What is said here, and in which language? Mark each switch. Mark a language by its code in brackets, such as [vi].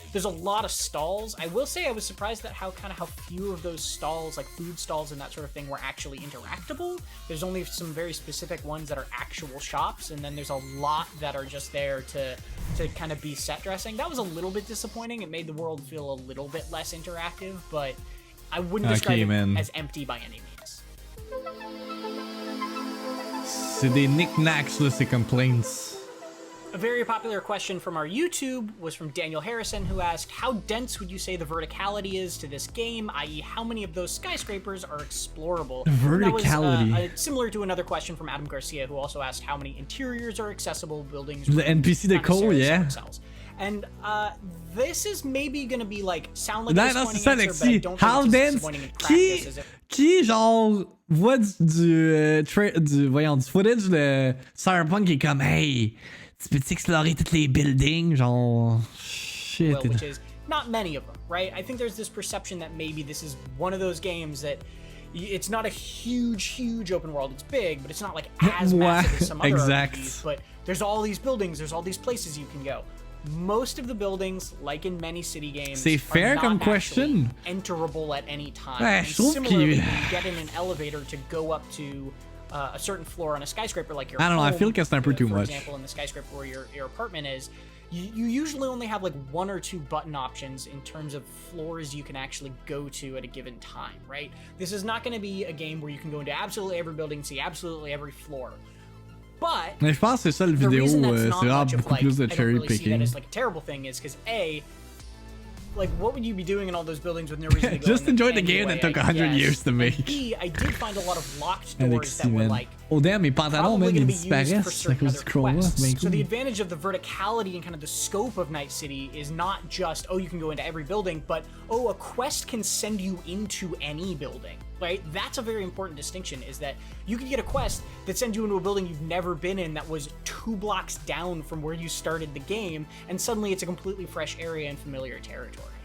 [en] There's a lot of stalls. I will say I was surprised at how few of those stalls, like food stalls and that sort of thing, were actually interactable. There's only some very specific ones that are actual shops, and then there's a lot that are just there to kind of be set dressing. That was a little bit disappointing. It made the world feel a little bit less interactive, but I wouldn't describe it as empty by any means. [fr] C'est des knickknacks, là, ces complaints. [en] A very popular question from our YouTube was from Daniel Harrison, who asked, how dense would you say the verticality is to this game, i.e. how many of those skyscrapers are explorable? Verticality. That was similar to another question from Adam Garcia, who also asked how many interiors are accessible, buildings... The NPC decor, yeah. And this is maybe going to be like, sound like a disappointing answer, but I don't how think dense? It's disappointing in practice. Is it? [fr] Qui genre voit du footage de Cyberpunk qui est comme, hey, tu peux explorer toutes les buildings, genre shit. [en] Well, which is not many of them, right? I think there's this perception that maybe this is one of those games that it's not a huge open world. It's big, but it's not like as massive as some other RPGs. But there's all these buildings, there's all these places you can go. Most of the buildings, like in many city games, are not actually enterable at any time. And similarly, when you get in an elevator to go up to a certain floor on a skyscraper, like your home, I feel like it's not too much. For example, in the skyscraper where your apartment is, you usually only have like one or two button options in terms of floors you can actually go to at a given time, right? This is not going to be a game where you can go into absolutely every building, see absolutely every floor. But [fr] je pense que c'est ça le vidéo, c'est vraiment beaucoup plus de cherry picking. [en] I don't really see that as like a terrible thing, is because A, like, what would you be doing in all those buildings with no reason to go? Just enjoy the game that took 100 years to make. And B, I did find a lot of locked doors that were like, [fr] oh damn, mes pantalons, man, ils disparaissent à cause du scroll. [en] So the advantage of the verticality and kind of the scope of Night City is not just, oh, you can go into every building, but, oh, a quest can send you into any building, right? That's a very important distinction, is that you can get a quest that sends you into a building you've never been in that was 2 blocks down from where you started the game, and suddenly it's a completely fresh area and familiar territory.